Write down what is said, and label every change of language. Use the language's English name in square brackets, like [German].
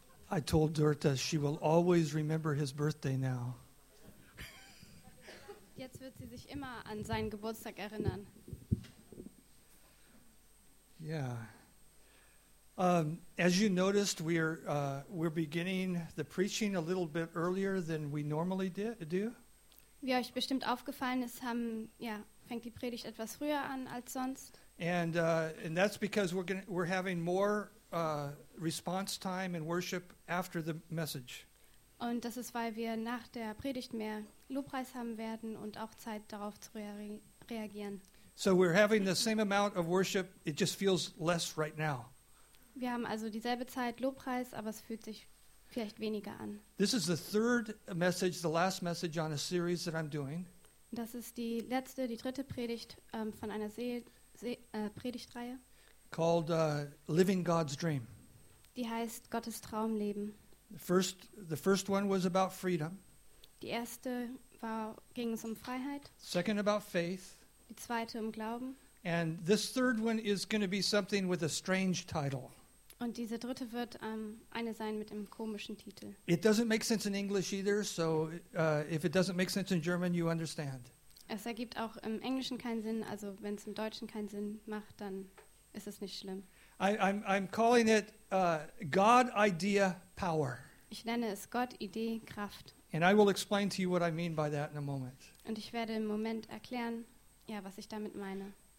[English] I told Dörte she will always remember his birthday now. [German] Jetzt wird sie sich immer an seinen Geburtstag erinnern. [English] Yeah. As you noticed, we're beginning the preaching a little bit earlier than we normally do. [German] Wie euch bestimmt aufgefallen ist, fängt die Predigt etwas früher an als sonst. [English] And that's because we're having more response time and worship after the message. [German] Und das ist, weil wir nach der Predigt mehr Lobpreis haben werden und auch Zeit darauf zu reagieren. [English] So we're having the same amount of worship, it just feels less right now. [German] Wir haben also dieselbe Zeit Lobpreis, aber es fühlt sich vielleicht weniger an. [English] This is the third message, the last message on a series that I'm doing. [German] Das ist die dritte Predigt von einer Predigtreihe. [English] Called Living God's Dream. [German] Die heißt Gottes Traum leben. [English] The first one was about freedom. [German] Die erste ging es um Freiheit. [English] Second about faith. [German] Die zweite um Glauben. [English] And this third one is going to be something with a strange title. [German] Und diese dritte wird eine sein mit einem komischen Titel. [English] It doesn't make sense in English either, so if it doesn't make sense in German, you understand. [German] Es ergibt auch im Englischen keinen Sinn, also wenn es im Deutschen keinen Sinn macht, dann ist es nicht schlimm. [English] I'm calling it God Idea Power. [German] Ich nenne es Gott Idee Kraft. [English] And I will explain to you what I mean by that in a moment. [German] Und ich werde im Moment erklären, was ich damit meine.